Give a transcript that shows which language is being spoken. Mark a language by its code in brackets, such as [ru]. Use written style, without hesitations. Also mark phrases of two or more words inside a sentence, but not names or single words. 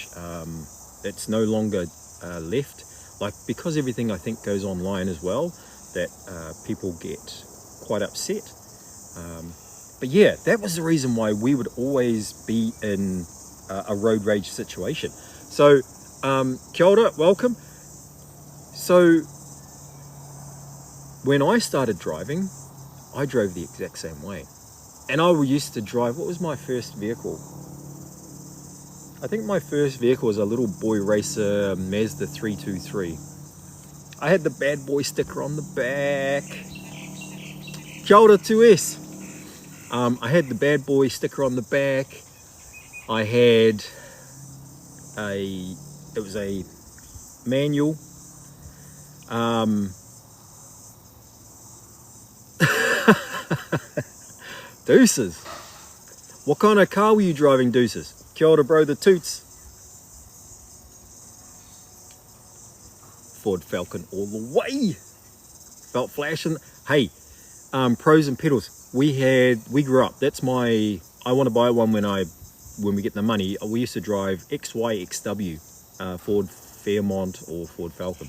[en] It's no longer left, like, because everything I think goes online as well, that people get quite upset. But yeah, that was the reason why we would always be in a road rage situation. So [mi] kia ora, [en] welcome. So when I started driving, I drove the exact same way. And I used to drive, what was my first vehicle? I think my first vehicle was a little boy racer Mazda 323. I had the bad boy sticker on the back. [mi] Kia ora 2S. [en] I had the bad boy sticker on the back. I had it was a manual. Deuces. What kind of car were you driving, Deuces? [mi] Kia ora, [en] bro, the toots. Ford Falcon all the way. Felt flashing. Hey, pros and pedals. We grew up. That's my. I want to buy one when we get the money. We used to drive XYXW, Ford Fairmont or Ford Falcon.